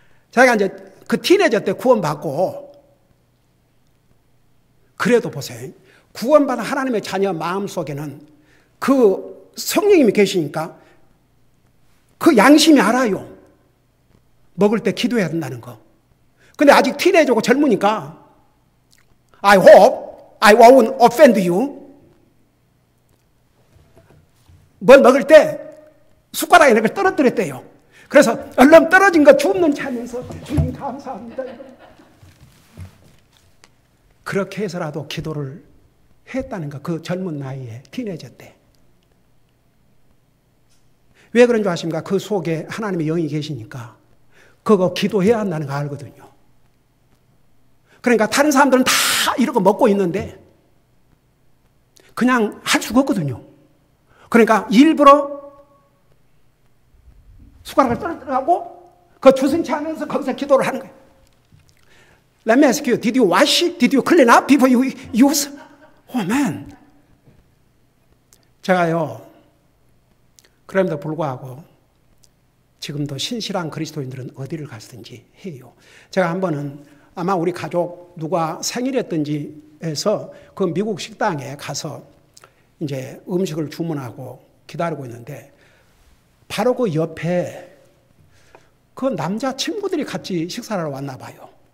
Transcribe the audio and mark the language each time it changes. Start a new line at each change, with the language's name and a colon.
Korean: 자기가 이제 그 티네저 때 구원받고, 그래도 보세요. 구원받은 하나님의 자녀 마음속에는 그 성령님이 계시니까 그 양심이 알아요. 먹을 때 기도해야 된다는 거. 근데 아직 티네저고 젊으니까
English: I hope I won't offend you.
Korean: 뭘 먹을 때 숟가락에 이렇게 떨어뜨렸대요. 그래서 얼른 떨어진 거 줍는 차면서 주님 감사합니다. 그렇게 해서라도 기도를 했다는 거. 그 젊은 나이에 티네저 때. 왜 그런 줄 아십니까? 그 속에 하나님의 영이 계시니까 그거 기도해야 한다는 거 알거든요. 그러니까 다른 사람들은 다 이러고 먹고 있는데 그냥 할 수가 없거든요. 그러니까 일부러 숟가락을 떨어뜨리고 그 주선치 하면서 거기서 기도를 하는 거예요.
English: Let me ask you, did you wash it? Did you clean up before you use? Oh man.
Korean: 제가요, 그럼에도 불구하고 지금도 신실한 그리스도인들은 어디를 갔든지 해요. 제가 한 번은 아마 우리 가족 누가 생일이었던지 해서 그 미국 식당에 가서 이제 음식을 주문하고 기다리고 있는데 바로 그 옆에 그 남자 친구들이 같이 식사를 하러 왔나 봐요.